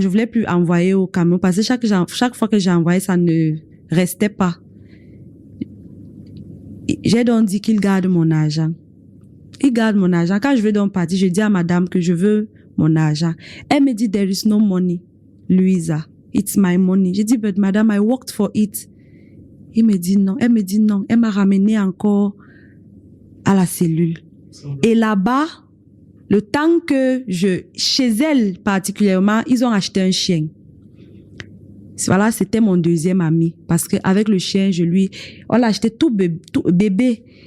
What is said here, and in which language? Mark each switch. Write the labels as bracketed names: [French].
[French] Je voulais plus envoyer au Cameroun parce que chaque fois que j'ai envoyé, ça ne restait pas. J'ai donc dit qu'il garde mon argent. Il garde mon argent. Quand je veux donc partir, je dis à madame que je veux mon argent. Elle me dit, [English] there is no money, Louisa. It's my money. [French] J'ai dit, [English] but madame, I worked for it. [French] Il me dit non. Elle me dit non. Elle m'a ramené encore à la cellule. Et là-bas, le temps que chez elle particulièrement, ils ont acheté un chien. Voilà, c'était mon deuxième ami. Parce qu'avec le chien, on l'a acheté tout bébé.